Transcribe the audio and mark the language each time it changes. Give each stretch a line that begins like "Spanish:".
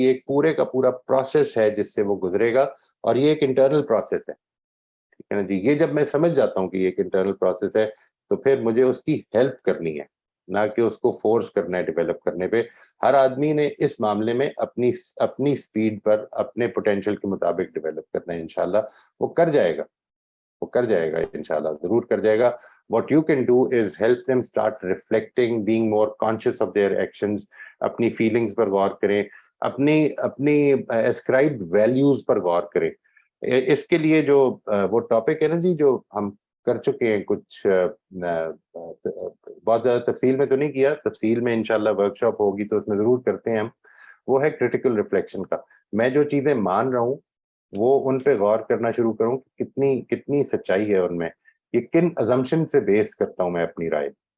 Hindi: ये एक पूरे का पूरा प्रोसेस है जिससे वो गुजरेगा, और ये एक इंटरनल प्रोसेस है, ठीक है ना जी। ये जब मैं समझ जाता हूँ कि ये एक इंटरनल प्रोसेस है, तो फिर मुझे उसकी हेल्प करनी है, ना कि उसको फोर्स करना है डेवलप करने पे। हर आदमी ने इस मामले में अपनी अपनी स्पीड पर अपने पोटेंशियल के मुताबिक डेवलप करना है। इंशाल्लाह वो कर जाएगा, वो कर जाएगा, इंशाल्लाह जरूर कर जाएगा।
English: What you can do is help them start reflecting, being more conscious of their actions,
Hindi: अपनी feelings पर गौर करें, अपनी अपनी ascribed values पर गौर करें। इसके लिए जो वो टॉपिक है ना जी, जो हम कर चुके हैं कुछ, बहुत ज्यादा तफसील में तो नहीं किया, तफसील में इंशाल्लाह वर्कशॉप होगी तो उसमें जरूर करते हैं हम, वो है क्रिटिकल रिफ्लेक्शन का। मैं जो चीजें मान रहा हूँ वो उन पे गौर करना शुरू करूं कि कितनी कितनी सच्चाई है उनमें, ये किन अजम्पशन से बेस करता हूं मैं अपनी राय।